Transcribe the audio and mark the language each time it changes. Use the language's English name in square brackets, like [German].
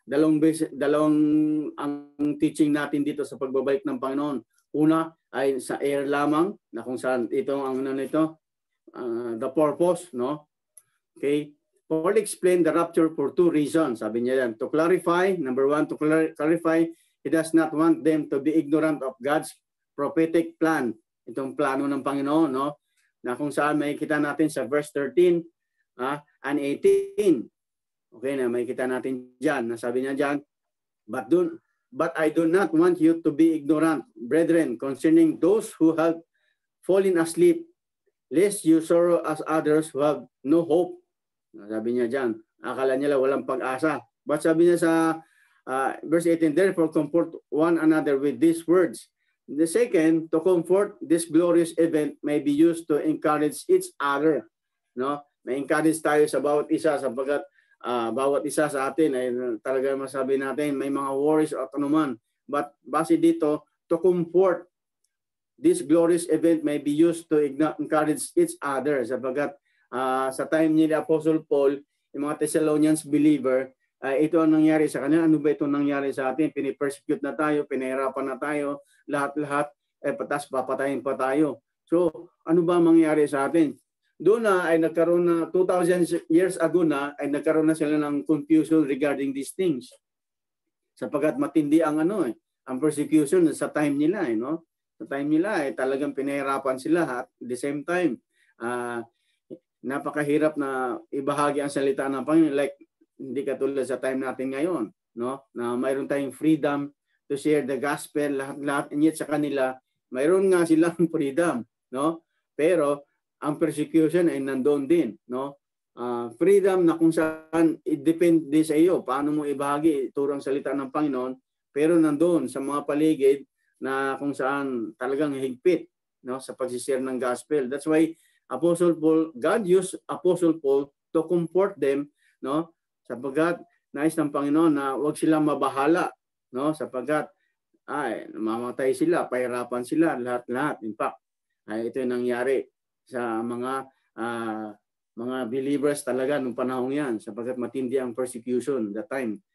[Filipino] Dalawang ang teaching natin dito sa pagbabalik ng Panginoon. Una ay sa air lamang, na kung saan ito ang ano nito, [English] the purpose, [Filipino] no? [English] Okay. Paul explained the rapture for two reasons. [Filipino] Sabi niya yan, [English] to clarify, number one, to clarify, he does not want them to be ignorant of God's prophetic plan. [Filipino] Itong plano ng Panginoon, no? Na kung saan makikita natin sa verse 13 and 18. Okay na, makikita natin dyan. Nasabi niya dyan, [English] but I do not want you to be ignorant, brethren, concerning those who have fallen asleep, lest you sorrow as others who have no hope. [Filipino] Sabi niya dyan, akala nila walang pag-asa. But sabi niya sa verse 18, [English] therefore comfort one another with these words. The second, to comfort this glorious event may be used to encourage each other. [Filipino] No? May encourage tayo sa bawat isa sapagkat bawat isa sa atin ay talaga masabi natin may mga worries at anuman. [English] But [Filipino] base dito, [English] to comfort this glorious event may be used to encourage each other. [Filipino] Sapagkat sa time ni Apostle Paul, yung mga Thessalonians believer, ito ang nangyari sa kanila. Ano ba itong nangyari sa atin? Pinipersecute na tayo, pinahirapan na tayo, lahat-lahat, patas papatayin pa tayo. So, ano ba mangyari sa atin? Doon na ay nagkaroon na 2,000 years ago na ay nagkaroon na sila ng confusion [English] regarding these things. [Filipino] Sapagkat matindi ang ang persecution sa time nila, no? Sa time nila ay talagang pinahirapan sila [English] at the same time [Filipino] napakahirap na ibahagi ang salita ng Panginoon, like hindi katulad sa time natin ngayon, no? Na mayroon tayong [English] freedom to share the gospel, [Filipino] lahat-lahat, and yet sa kanila mayroon nga silang freedom, no? Pero ang persecution ay nandoon din, no? Freedom na kung saan i-depende sa iyo paano mo ibahagi ituro ang salita ng Panginoon, pero nandoon sa mga paligid na kung saan talagang higpit, no, sa pag-share ng gospel. [English] That's why God used Apostle Paul to comfort them, no? [Filipino] Sapagkat nais ng Panginoon na huwag silang mabahala, no? Sapagkat namamatay sila, pahirapan sila, lahat-lahat. In fact, ito yung nangyari sa mga believers talaga nung panahon yan, sapagkat matindi ang persecution [English] that time.